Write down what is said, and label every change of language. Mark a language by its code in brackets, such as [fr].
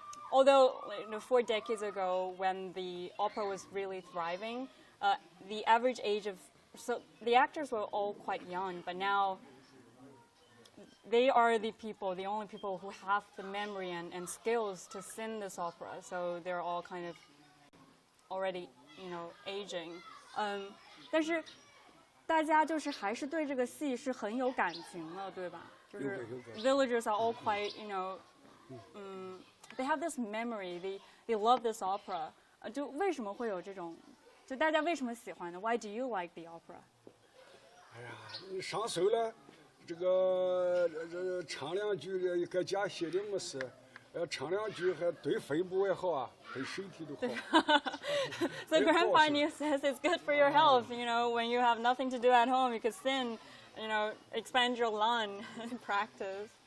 [en] Although 4 decades ago, when the opera was really thriving, the average age of the actors were all quite young, but now they are the only people who have the memory and skills to sing this opera. So they're all kind of already, aging. [zh] 但是大家就是还是对这个戏是很有感情的，对吧？就是 [en] villagers are all quite, they have this memory. They love this opera. [zh] 就为什么会有这种？就大家为什么喜欢呢 [en] ？Why do you like the opera? [zh] 哎呀，你上手了，这个唱两句，搁家歇的没事，唱两句还对肺部也好啊，对身体都好。 [en] So Grandpa New says it's good for your health. When you have nothing to do at home, you could sing, expand your lung and practice.